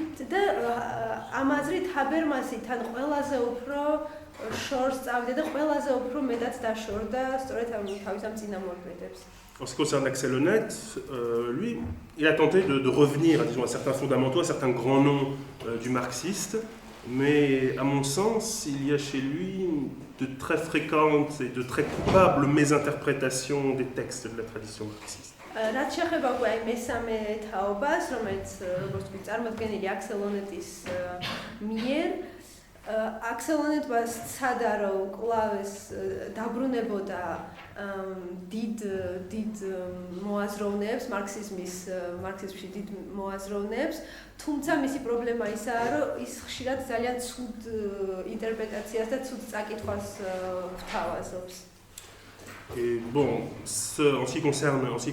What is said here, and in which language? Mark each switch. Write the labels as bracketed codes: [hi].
[ka] და ამ აზრით ჰაბერმასი თან ყველაზე უფრო შორს წავიდა და ყველაზე უფრო მეტად დაშორდა სწორედ ამ თავის ამ წინამორბედებს. [fr] En ce qui concerne Axel Honneth, lui, il a tenté de revenir disons, à certains fondamentaux, à certains grands noms du marxiste, mais à mon sens, il y a chez lui de très fréquentes et de très coupables mésinterprétations des textes de la tradition marxiste. [ka] რაც შეეხება აი მესამე თაობას, რომელიც როგორც ვთქვი, წარმოდგენილი აქსელ ონეტის მიერ, აქსელ ონეტმა სცადა, რომ კვლავ ეს დაბრუნებოდა დიდ მოაზროვნეებს, მარქსიზმში დიდ მოაზროვნეებს, თუმცა მისი პრობლემა ისაა, რომ ის ხშირად ძალიან ცუდ ინტერპრეტაციას და ცუდ წაკითხვას გვთავაზობს. [fr] Et bon, en ce qui concerne